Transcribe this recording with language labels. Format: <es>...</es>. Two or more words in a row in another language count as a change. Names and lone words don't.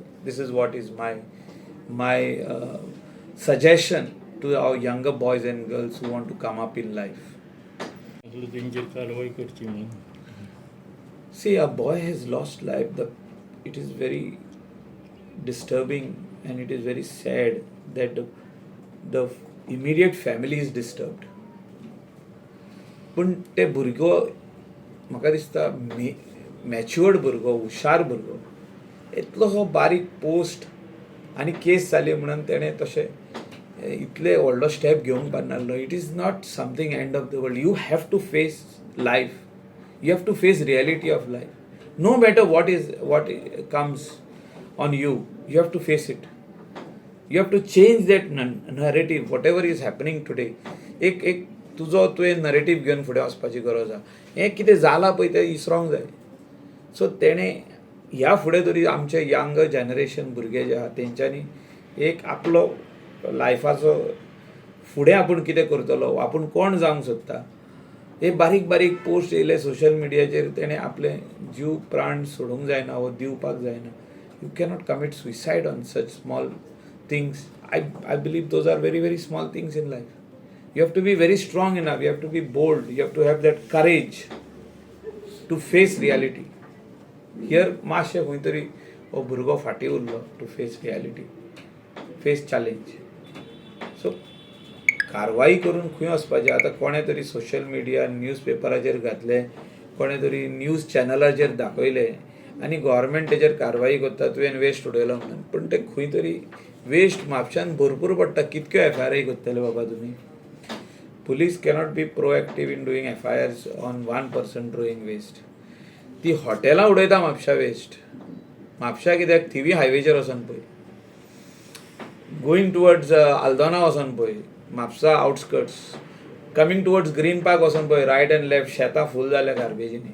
<en>This is what is my suggestion to our younger boys and girls who want to come up in life. See, a boy has lost life. It is very disturbing and it is very sad that the immediate family is disturbed.</en> <kok>पण ते भुरगो म्हाका दिसता मॅच्युअर्ड भुरगो, हुशार भुरगो, इतलो बारीक पोस्ट आनी केस जाली म्हणून तेणें तशें इतले व्हडलो स्टेप घेवंक पारनासलो.</kok> <en>It is not something end of the world. You have to face life. You have to face reality of life. No matter what comes on you, you have to face it. You have to change that narrative. Whatever is happening today,</en> <kok>एक तुवें नरेटीव घेवन फुडें वचपाची गरज आहा. हें कितें जालां पळय तें इसरोंक जाय. सो तेणें ह्या फुडें तरी आमचे</kok> <en>young generation</en> <kok>भुरगे जे आहा तेंच्यांनी एक आपलो लायफाचो फुडें आपूण कितें करतलो आपूण कोण जावंक सोदता हे बारीक बारीक पोस्ट येयले</kok> <en>social mediacher</en> <kok>तेणें आपले जीव प्राण सोडूंक जायना वो दिवपाक जायना.</kok> <en>You cannot commit suicide on such small things. I believe those are very, very small things in life. You have to be very strong enough, you have to be bold, you have to have that courage to face reality.</en> <kok>Here मातशें खंय तरी हो भुरगो फाटीं उरलो</kok> <en>to face reality, face challenge.</en> <kok>So कारवाई करून खंय वचपाचें. आतां कोणें तरी</kok> <en>social media news paperacher</en> <kok>घातलें, कोणें तरी</kok> <en>news channelacher</en> <kok>दाखयलें आनी गव्हर्मेंट तेजेर कारवाई करता तुवें वेस्ट उडयलो म्हणून. पूण ते खंय तरी वेस्ट म्हापशान भरपूर पडटा. कितक्यो FIR करतले बाबा तुमी.</kok> <en>Police cannot be proactive in doing FIRs on 1 person throwing waste.</en> <kok>ती हॉटेलां उडयता म्हापशा वेस्ट. म्हापशा कित्याक थिवी हायवेचेर वचोन पळय,</kok> <en>going towards</en> <kok>आल्दोना वचोन पळय, म्हापसा आउटस्कर्ट्स,</kok> <en>coming towards Green Park</en> <kok>वचोन पळय,</kok> <en>right and left</en> <kok>शेतां फूल जाल्या गार्बेजींनी.</kok>